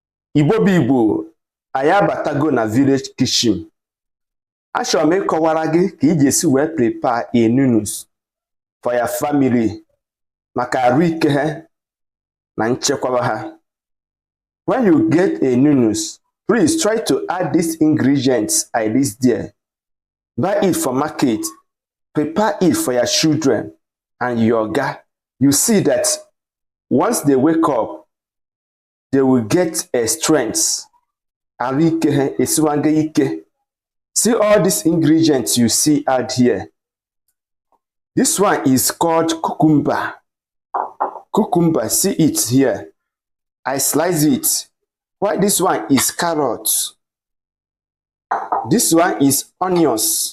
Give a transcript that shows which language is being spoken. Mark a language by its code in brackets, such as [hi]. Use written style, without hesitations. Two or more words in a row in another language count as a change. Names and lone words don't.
[ig] Igbo bụ Igbo, anyị abatago na [en] village kitchen. [ig] Achọrọ m ịkọwara gị ka ị ga-esi wee [en] prepare a noodles for your family [ig] maka ahụike ha na nchekwaba ha. [en] When you get a noodles, please try to add these ingredients I list there. Buy it from market, prepare it for your children and your oga. You see that once they wake up, they will get a strength. [ig] Ahụike ha esiwanga ike. [en] See all these ingredients you see out here. This one is called cucumber. Cucumber, see it here. I slice it. Why this one is carrot. This one is onions.